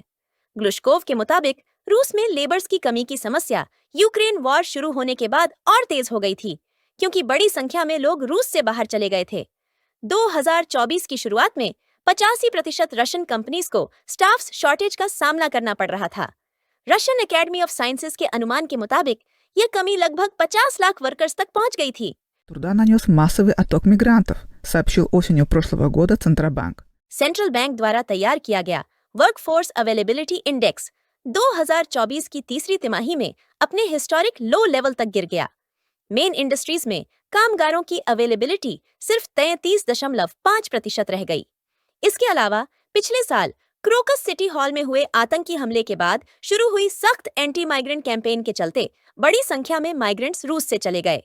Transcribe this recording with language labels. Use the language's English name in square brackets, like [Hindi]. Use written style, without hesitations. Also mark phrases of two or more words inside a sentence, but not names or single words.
[Hindi] ग्लुश्कोव के मुताबिक रूस में लेबर्स की कमी की समस्या [English] Ukraine war [Hindi] शुरू होने के बाद और तेज हो गई थी, क्योंकि बड़ी संख्या में लोग रूस से बाहर चले गए थे। 2024 की शुरुआत में 85% [English] Russian companies [Hindi] को [English] staff shortage [Hindi] का सामना करना पड़ रहा था। रशियन एकेडमी ऑफ साइंसेज के अनुमान के मुताबिक यह कमी लगभग 50 लाख वर्कर्स तक पहुंच गई थी। [Russian] Труда нанес массовый отток мигрантов, сообщил осенью прошлого года Центробанк. [Hindi] सेंट्रल बैंक द्वारा तैयार किया गया [English] workforce availability index [Hindi] 2024 की तीसरी तिमाही में अपने [English] historic low level [Hindi] तक गिर गया। [English] main industries [Hindi] में कामगारों की अवेलेबिलिटी सिर्फ 33.5% रह गई। इसके अलावा पिछले साल क्रोकस सिटी हॉल में हुए आतंकी हमले के बाद शुरू हुई सख्त [English] anti migrant campaign [Hindi] के चलते बड़ी संख्या में माइग्रेंट्स रूस से चले गए।